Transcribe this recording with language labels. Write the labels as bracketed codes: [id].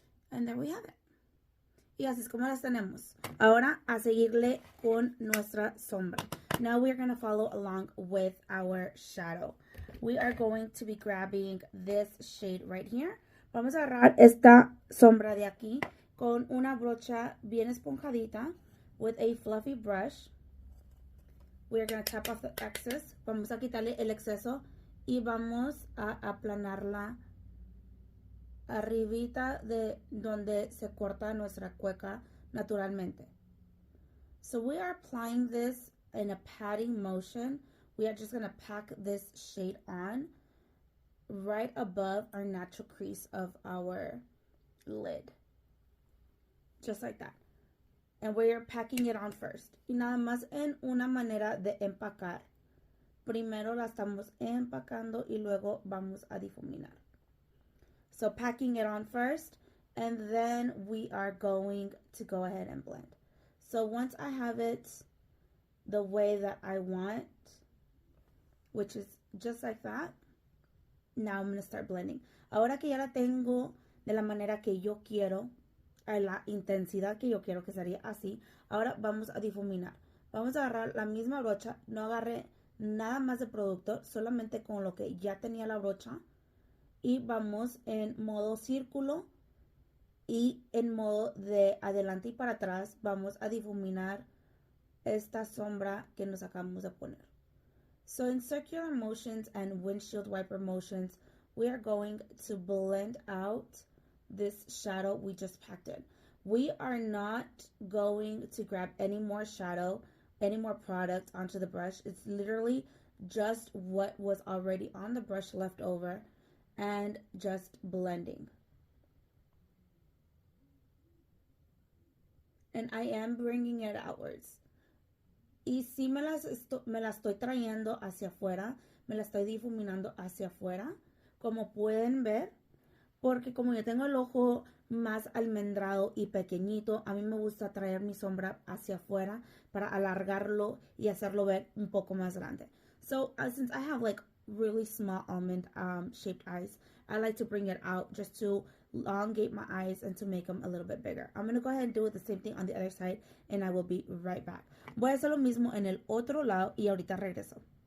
[en] And there we have it. [es] Y así es como las tenemos. Ahora a seguirle con nuestra sombra. [en] Now we're going to follow along with our shadow. We are going to be grabbing this shade right here. [es] Vamos a agarrar esta sombra de aquí con una brocha bien esponjadita [en] with a fluffy brush. We are going to tap off the excess. [es] Vamos a quitarle el exceso y vamos a aplanarla arribita de donde se corta nuestra cueca naturalmente. [en] So we are applying this in a patting motion. We are just going to pack this shade on right above our natural crease of our lid. Just like that. And we're packing it on first. [es] Y nada más en una manera de empacar. Primero la estamos empacando y luego vamos a difuminar. [en] So packing it on first, and then we are going to go ahead and blend. So once I have it the way that I want, which is just like that, now I'm going to start blending. [es] Ahora que ya la tengo de la manera que yo quiero, a la intensidad que yo quiero que sería así, ahora vamos a difuminar. Vamos a agarrar la misma brocha, no agarré nada más de producto, solamente con lo que ya tenía la brocha. Y vamos en modo círculo y en modo de adelante y para atrás vamos a difuminar esta sombra que nos acabamos de poner. [en] So in circular motions and windshield wiper motions, we are going to blend out this shadow we just packed in. We are not going to grab any more shadow, any more product onto the brush. It's literally just what was already on the brush left over. And just blending. And I am bringing it outwards. [es] Y si me la estoy trayendo hacia afuera, me la estoy difuminando hacia afuera, como pueden ver, porque como yo tengo el ojo más almendrado y pequeñito, a mí me gusta traer mi sombra hacia afuera para alargarlo y hacerlo ver un poco más grande. [en] So since I have like really small almond shaped eyes, I like to bring it out just to elongate my eyes and to make them a little bit bigger. I'm going to go ahead and do the same thing on the other side and I will be right back. [es] Voy a hacer lo mismo en el otro lado y ahorita regreso.